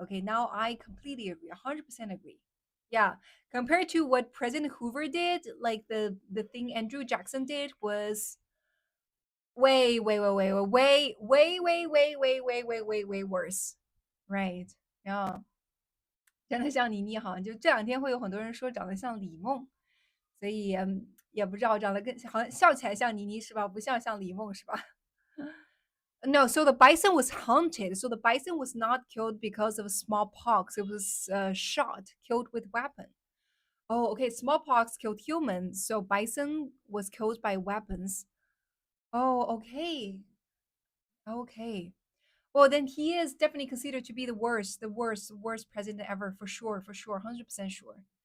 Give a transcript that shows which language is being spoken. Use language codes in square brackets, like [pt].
[en] Okay, now I completely agree. 100% agree. Yeah, compared to what President Hoover did, like the thing Andrew Jackson did was way worse. Right. Yeah. [zh] 真的像倪妮哈，就这两天会有很多人说长得像李梦，所以也不知道长得跟好像笑起来像倪妮是吧？不像李梦是吧？ [en] No, so the bison was hunted. So the bison was not killed because of smallpox. It was shot, killed with weapon. Oh, okay. Smallpox killed humans, so bison was killed by weapons. Oh, okay. Okay. Well, then he is definitely considered to be the worst president ever, for sure, 100% sure.